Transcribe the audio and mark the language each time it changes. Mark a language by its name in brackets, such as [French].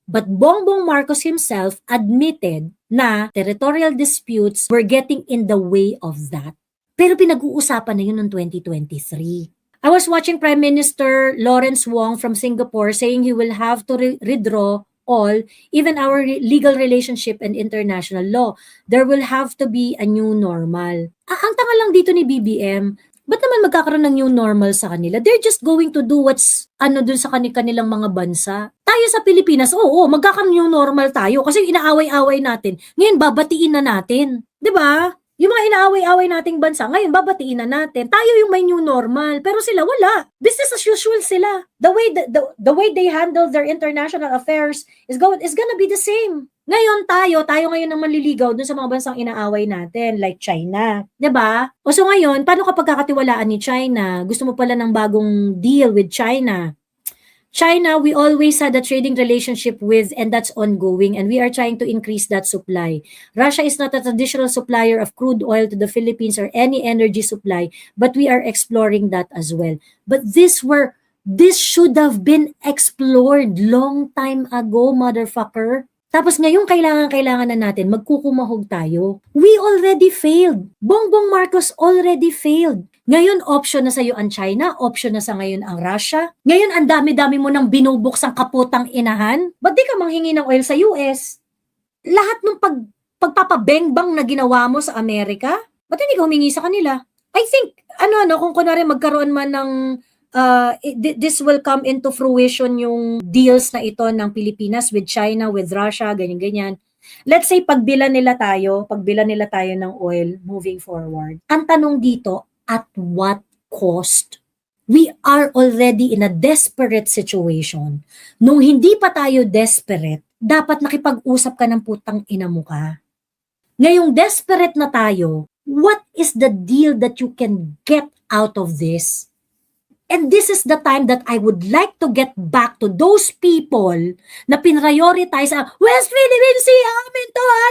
[English] But Bongbong Marcos himself admitted na territorial disputes were getting in the way of that. Pero pinag-uusapan na yun noong 2023. I was watching Prime Minister Lawrence Wong from Singapore saying he will have to redraw all, even our legal relationship and international law. There will have to be a new normal. [Filipino] Ang tanga lang dito ni BBM, ba't naman magkakaroon ng new normal sa kanila? [English] They're just going to do what's dun sa kanilang mga bansa. [Filipino] Tayo sa Pilipinas, oo, magkakaroon new normal tayo kasi inaaway-away natin. Ngayon, babatiin na natin. 'Di ba? Yung mga inaaway-away nating bansa, ngayon babatiin na natin. Tayo yung may new normal, pero sila wala. Business as usual sila. [English] The way they handle their international affairs is gonna be the same. [Filipino] Ngayon tayo ngayon ang manliligaw dun sa mga bansang inaaway natin, like China. 'Di ba? O so ngayon, paano kapag kakatiwalaan ni China? Gusto mo pala ng bagong deal with China? [English] China, we always had a trading relationship with, and that's ongoing, and we are trying to increase that supply. Russia is not a traditional supplier of crude oil to the Philippines or any energy supply, but we are exploring that as well. But this should have been explored long time ago, motherfucker. [Filipino] Tapos ngayong kailangan na natin, magkukumahog tayo. [English] We already failed. Bongbong Marcos already failed. [Filipino] Ngayon, option na sa'yo ang China, option na sa ngayon ang Russia. Ngayon, ang dami-dami mo nang binubuksang kaputang inahan. Ba't di ka manghingi ng oil sa US? Lahat ng pagpapabengbang na ginawa mo sa Amerika, ba't hindi ka humingi sa kanila? I think, kung kunwari magkaroon man ng this will come into fruition yung deals na ito ng Pilipinas with China, with Russia, ganyan-ganyan. [English] Let's say pagbilan nila tayo ng oil moving forward. Ang tanong dito, at what cost? We are already in a desperate situation. [Filipino] Nung hindi pa tayo desperate, dapat nakipag-usap ka ng putang ina mo ka. [English] Ngayong desperate na tayo, what is the deal that you can get out of this? And this is the time that I would like to get back to those people na pinrioritize ang West Philippine Sea, amin to.